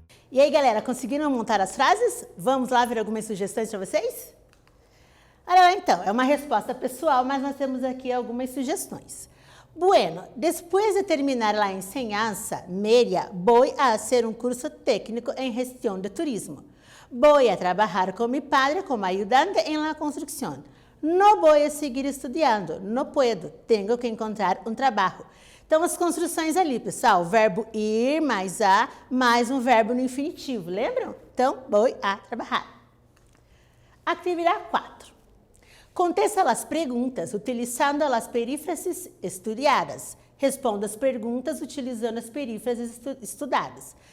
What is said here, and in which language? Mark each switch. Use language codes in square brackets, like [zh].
[pt] E aí, galera, conseguiram montar as frases? Vamos lá ver algumas sugestões para vocês? Olha lá, então, é uma resposta pessoal, mas nós temos aqui algumas sugestões. [es] Bueno, después de terminar la enseñanza media, voy a hacer un curso técnico en gestión de turismo. Voy a trabajar con mi padre como ayudante en la construcción. No voy a seguir estudiando, no puedo, tengo que encontrar un trabajo. [pt] Então, as construções ali, pessoal, o verbo ir mais a, mais um verbo no infinitivo, lembram? Então, vou a trabalhar. Atividade 4. Contesta as perguntas utilizando as perífrases estudadas. Responda as perguntas utilizando as perífrases estudadas.